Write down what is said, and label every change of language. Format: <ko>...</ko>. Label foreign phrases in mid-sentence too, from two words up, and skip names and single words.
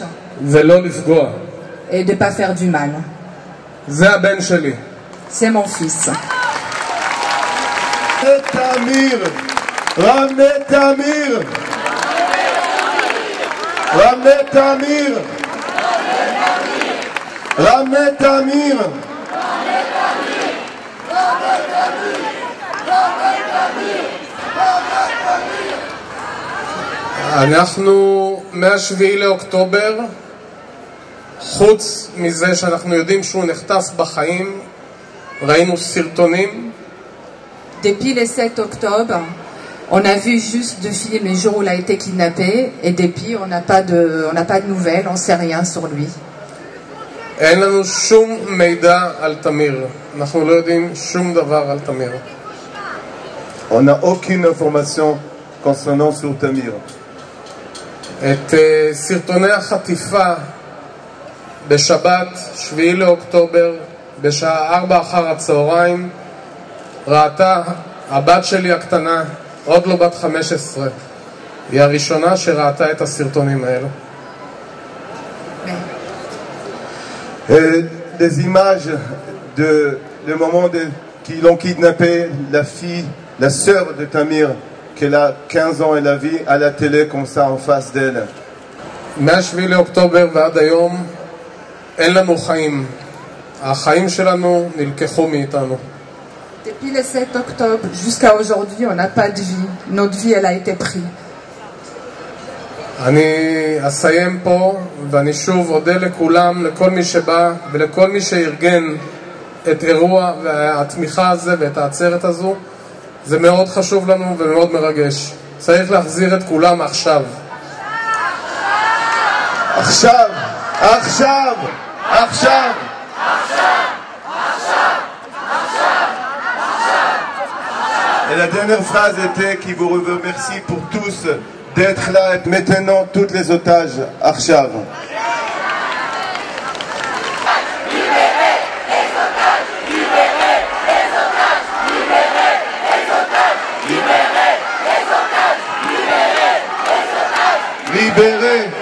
<he>ולא לפגוע.</he> <fr>Et de ne pas faire du mal.</fr> <he>זה הבן שלי.</he> <fr>C'est mon fils. Tamir, ramenez Tamir, ramenez Tamir, ramenez Tamir.</fr> <he>אנחנו מה-7 לאוקטובר, חוץ מזה שאנחנו יודעים שהוא נחטף בחיים, ראינו סרטונים.</he> <fr>Depuis le 7 octobre, on a vu juste deux films le jour où il a été kidnappé, et depuis on n'a pas de nouvelles, on ne sait rien sur lui.</fr> <he>אין לנו שום מידע על תמיר. אנחנו לא יודעים שום דבר על תמיר.</he> <fr>On n'a aucune information concernant sur Tamir.</fr> <he>את סרטוני החטיפה בשבת 7 לאוקטובר בשעה 4 אחר הצהריים ראתה הבת שלי הקטנה, עוד לא בת 15. היא הראשונה שראתה את הסרטונים האלו.</he> <fr>Des images de moment qu'ils l'ont kidnappé, la fille, la sœur de Tamir, qu'elle a 15 ans, elle a vu à la télé comme ça en face d'elle.</fr> <he>מה-7 לאוקטובר ועד היום אין לנו חיים. החיים שלנו נלקחו מאיתנו.</he> <fr>Depuis le 7 octobre jusqu'à aujourd'hui, on n'a pas de vie. Notre vie, elle a été prise.</fr> <he>אני אסיים פה, ואני שוב אודה לכולם, לכל מי שבא ולכל מי שארגן את אירוע והתמיכה הזה ואת העצרת הזו. זה מאוד חשוב לנו ומאוד מרגש. צריך להחזיר את כולם עכשיו. עכשיו, עכשיו, עכשיו.</he> <fr>Et la dernière phrase était qui vous remercie pour tous d'être là et maintenant toutes les otages. Arshav. Libérez.</fr>